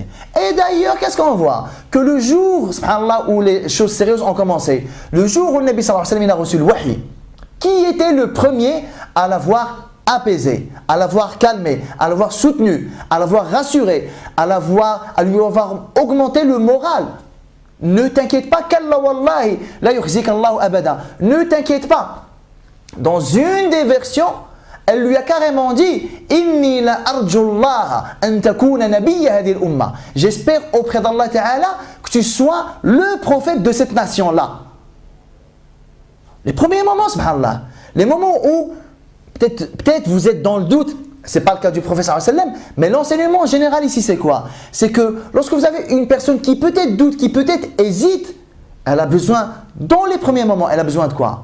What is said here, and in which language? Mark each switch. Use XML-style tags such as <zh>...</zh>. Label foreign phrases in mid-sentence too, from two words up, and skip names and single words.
<fr>Et d'ailleurs, qu'est-ce qu'on voit? Que le jour, subhanallah, où les choses sérieuses ont commencé, le jour où le Nabi</fr> <ar>صلى الله عليه وسلم</ar> <fr>a reçu le wahi, qui était le premier à l'avoir apaisé, à l'avoir calmé, à l'avoir soutenu, à l'avoir rassuré, à lui avoir augmenté le moral? Ne t'inquiète pas, qu'Allah wallahi,</fr> <ar>لا يخزيك الله أبدا.</ar> <fr>Ne t'inquiète pas. Dans une des versions, elle lui a carrément dit</fr> <ar>إني لأرجو الله أن تكون نبي هذه الأمة.</ar> <fr>J'espère auprès d'Allah Ta'ala que tu sois le prophète de cette nation-là. Les premiers moments, subhanallah, les moments où peut-être vous êtes dans le doute, ce n'est pas le cas du prophète</fr> <ar>صلى الله عليه وسلم,</ar> <fr>mais l'enseignement général ici c'est quoi? C'est que lorsque vous avez une personne qui peut-être doute, qui peut-être hésite, elle a besoin, dans les premiers moments, elle a besoin de quoi?</fr>